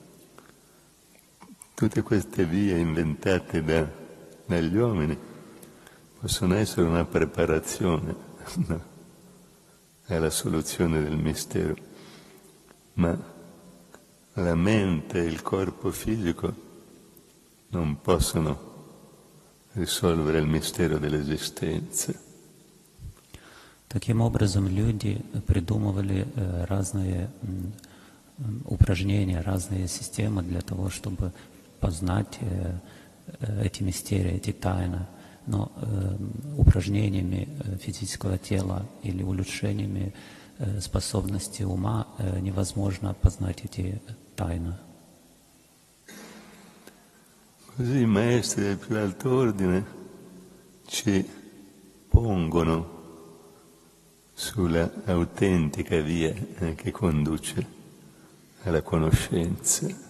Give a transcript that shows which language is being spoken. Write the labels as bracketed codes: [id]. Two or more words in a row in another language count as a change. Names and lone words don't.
[it] Tutte queste vie inventate dagli uomini possono essere una preparazione, no? Alla soluzione del mistero, ma la mente e il corpo fisico non possono risolvere il mistero dell'esistenza. [ru] Таким образом, люди придумывали разные упражнения, разные системы для того, чтобы познать эти мистерии, эти тайны. Но упражнениями физического тела или улучшениями способности ума невозможно познать эти тайны. [it] Così i maestri del più alto ordine ci pongono sulla autentica via che conduce alla conoscenza.